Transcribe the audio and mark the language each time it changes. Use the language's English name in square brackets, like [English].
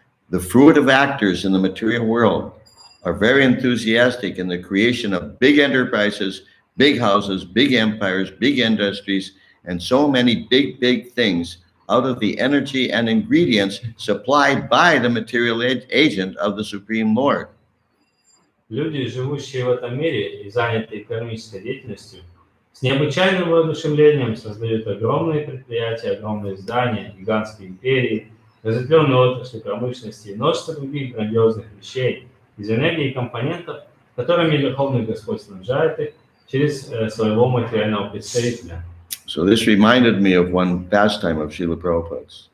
[English] The fruitive actors in the material world are very enthusiastic in the creation of big enterprises, big houses, big empires, big industries, and so many big things out of the energy and ingredients supplied by the material agent of the Supreme Lord. [Russian] Люди, живущие в этом мире и занятые кармической деятельностью, с необычайным воодушевлением создают огромные предприятия, огромные здания, гигантские империи, разветвленные отрасли промышленности и множество других грандиозных вещей из энергии и компонентов, которыми Верховный Господь снабжает их через своего материального представителя. [English] So this reminded me of one pastime of Srila Prabhupada's.